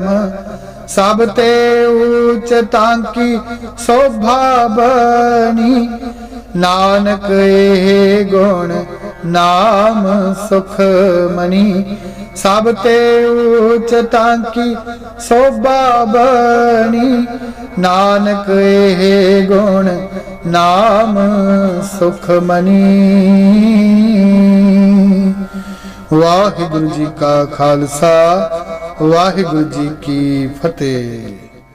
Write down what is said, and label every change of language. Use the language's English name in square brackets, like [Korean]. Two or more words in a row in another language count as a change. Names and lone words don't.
[Hindi] सब ते ऊंच ताकी शोभा बनी, नानक एहे गुण नाम सुख मनी। सब ते ऊंच ताकी शोभा बनी, नानक एहे गुण नाम सुख मनी। वाहिगुरु जी का खालसा, वाहिगुरु जी की फतेह।